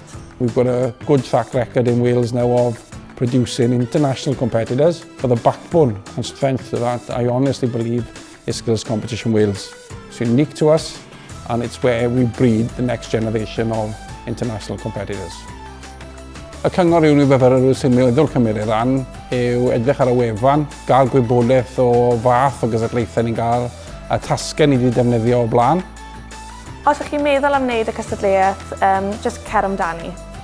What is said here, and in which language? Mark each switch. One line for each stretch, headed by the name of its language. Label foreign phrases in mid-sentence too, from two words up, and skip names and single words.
English: We've got a good track record in Wales now of producing international competitors. For the backbone and strength of that, I honestly believe is Skills Competition Wales. It's unique to us, and it's where we breed the next generation of international competitors.
Welsh: Y cyngor yw ni fyfyrwyr sy'n meddwl cymryd ran yw edrych ar y wefan, gael gwybodaeth o fath o gysadlaethau ni'n gael, a tasgau ni wedi defnyddio o blaen. Os ydych chi'n meddwl am wneud y cystadleuaeth, just cer amdani.